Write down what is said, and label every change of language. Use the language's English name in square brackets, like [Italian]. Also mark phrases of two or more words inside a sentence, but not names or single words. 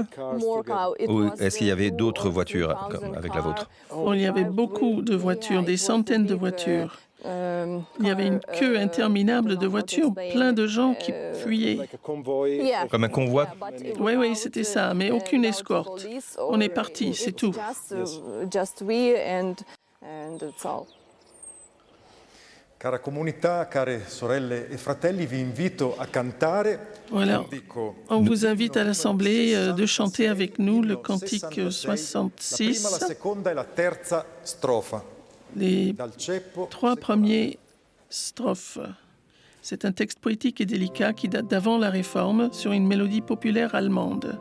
[French] Ou est-ce qu'il y avait d'autres voitures avec la vôtre? Il y avait beaucoup de voitures, des centaines de voitures. Il y avait une queue interminable de voitures, plein de gens qui fuyaient. Comme un convoi? Oui, c'était ça, mais aucune escorte. On est partis, c'est tout. [Italian] Cara comunità, care sorelle e fratelli, vi invito a cantare. [French] Voilà. On vous invite à l'Assemblée de chanter avec nous le cantique 66. Les 3 premières strophes. C'est un texte poétique et délicat qui date d'avant la Réforme sur une mélodie populaire allemande.